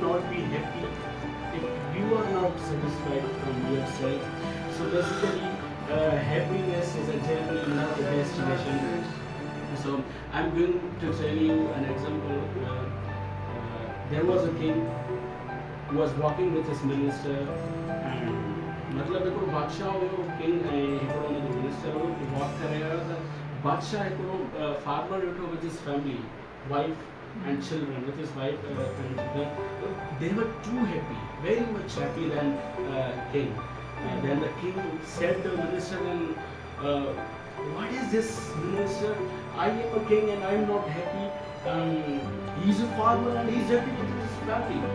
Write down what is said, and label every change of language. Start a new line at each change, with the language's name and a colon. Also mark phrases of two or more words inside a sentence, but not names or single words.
English: not be happy if you are not satisfied from yourself so basically happiness is a journey not a destination so I'm going to tell you an example there was a king who was walking with his minister and
Sindhi: मतलब हिकिड़ो बादशाह हुयो किंग ऐं हिकिड़ो हुनजो मिनिस्टर हुयो वॉक करे रहियो त बादशाह हिकिड़ो फार्मर ॾिठो
English: with his family wife and children with his wife and children they were too happy very much happy than king then the king said to the minister then what is this minister? I am a king and I am not happy. He's a farmer and he's happy with his family.